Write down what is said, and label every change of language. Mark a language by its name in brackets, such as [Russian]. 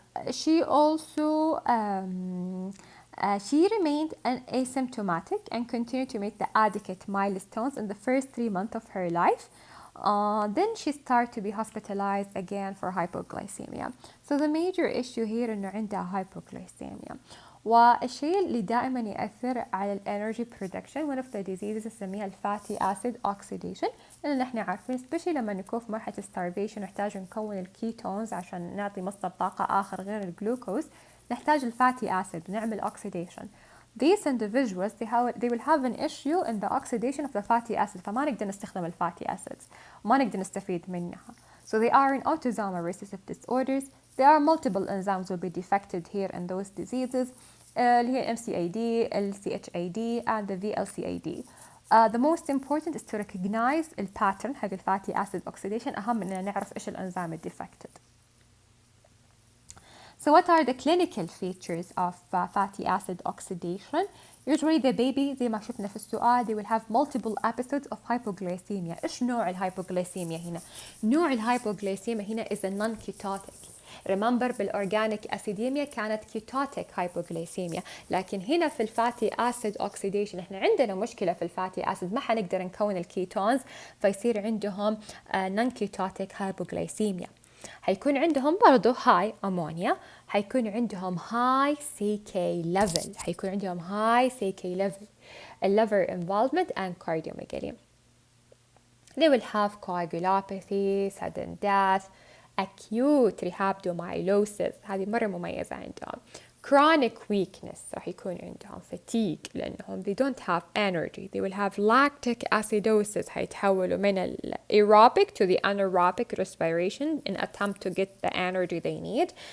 [English] She also she remained asymptomatic and continued to meet the adequate milestones in the first 3 months of her life. Then she started to be hospitalized again for hypoglycemia. So the major issue here [Arabic] إنه عندها [English] hypoglycemia. [Arabic] والشيء اللي دائما يأثر على الانرجي برودكشن [English] one of the diseases [Arabic] نسميها الفاتي acid oxidation, لأن احنا عارفين especially لما نكون في مرحلة starvation نحتاج نكون الكيتونز عشان نعطي مصدر طاقة آخر غير الجلوكوز, نحتاج الفاتي acid ونعمل oxidation. [English] These individuals they will have an issue in the oxidation of the fatty acid, [Arabic] فما نقدر نستخدم الفاتي acids وما نقدر نستفيد منها. [English] So they are in autosomal recessive disorders. There are multiple enzymes will be defected here in those diseases. [Arabic] اللي هي MCAD, LCHAD and the VLCAD. [English] The most important is to recognize the pattern [Arabic] حق الفاتي [English] acid oxidation. [Arabic] أهم إننا نعرف إيش الأنزيم defected. [English] So what are the clinical features of fatty acid oxidation? Usually the baby [Arabic] زي ما شفنا في السؤال [English] they will have multiple episodes of hypoglycemia. [Arabic] إيش نوع الهايبوغليسيميا هنا؟ نوع الهايبوغليسيميا هنا [English] is a non-ketotic. [Arabic] Remember بالأورجانيك أسيديميا كانت كيتوتيك هايبوغليسيميا, لكن هنا في الفاتي أسيد أوكسيديشن إحنا عندنا مشكلة في الفاتي أسيد, ما حنقدر نكون الكيتونز فيصير عندهم نون كيتوتيك هايبوغليسيميا. حيكون عندهم برضو هاي أمونيا, حيكون عندهم هاي CK level, حيكون عندهم هاي CK level, [English] liver involvement and cardiomegaly. They will have coagulopathy, sudden death, acute rhabdomyolysis, [Arabic] هذه مرة مميزة عندهم. [English] Chronic weakness, [Arabic] راح يكون عندهم [English] fatigue [Arabic] لأنهم [English] they don't have energy. They will have lactic acidosis, [Arabic] حيتحولوا من [English] aerobic to the anaerobic respiration in attempt to get the energy they need.